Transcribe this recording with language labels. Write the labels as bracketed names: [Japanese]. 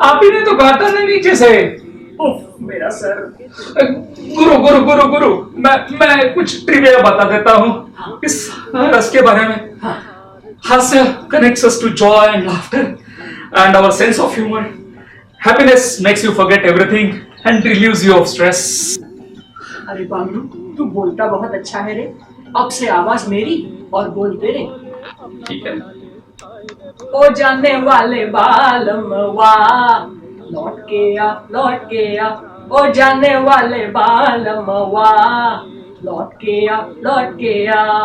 [Hindi] आप ही ने तो कहा था ना नीचे से। उफ, मेरा सर। गुरु गुरु गुरु गुरु, मैं कुछ ट्रिविया बता देता हूँ इस रस के बारे में। [English] हास्य connects us to joy and laughter and our sense of humor. Happiness makes you forget everything and relieves you of stress. [Hindi] अरे बाबू, तू बोलता बहुत अच्छा है रे। अब से आवाज मेरी और बोल तेरे। ठीक है। ओ जाने वाले बालम वाह, लौट के आ, लौट के आ। ओ जाने वाले बालम वाह, लौट के आ, लौट के आ।